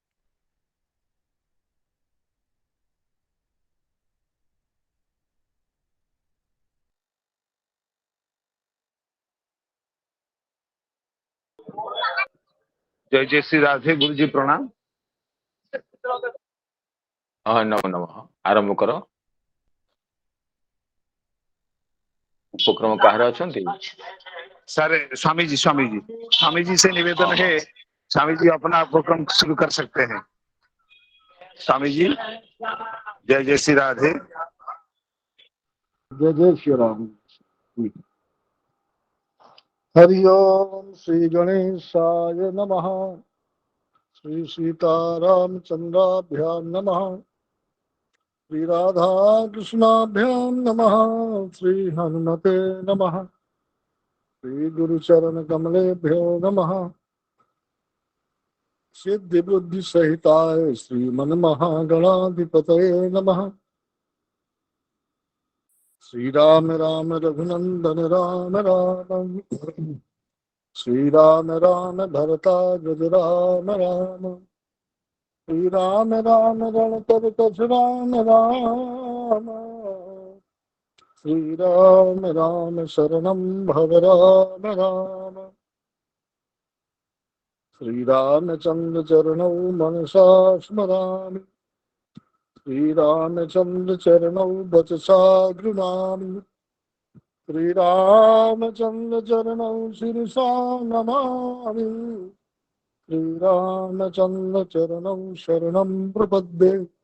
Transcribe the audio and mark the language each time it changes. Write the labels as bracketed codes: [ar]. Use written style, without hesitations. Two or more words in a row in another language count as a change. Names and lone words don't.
[hi] जय जय श्री राधे। गुरु जी प्रणाम। हाँ, नमो नमः। आरंभ करो। [or] ଉପକ୍ରମ କାହାର ଅଛନ୍ତି? [hi] सारे स्वामी जी से निवेदन हाँ है, हाँ। स्वामी जी अपना उपक्रम शुरू कर सकते हैं। स्वामी जी, जय जय श्री राधे। [sa] जय जय श्री राम। हरि ओम श्री गणेशाय नमः। श्री सीतारामचंद्राभ्याम नमः। श्री राधा कृष्णाभ्याम नमः। श्री हनुमते नमः। श्री गुरुचरण कमलेभ्यो नमः। सिद्धि बुद्धि सहिताय श्रीमन महागणाधिपतये नमः। श्री राम राम रघुनंदन राम राम। श्री राम राम भरता गज राम राम। श्री राम राम रणकर कछ राम राम। श्री राम राम शरणं भव राम राम। श्री रामचंद्र चरणौ मनसा स्मरामि। श्री रामचंद्र चरणौ वचसा गृणामि। श्री रामचंद्र चरणौ शिरसा नमामि। श्री रामचंद्र चरणौ शरणं प्रपद्ये।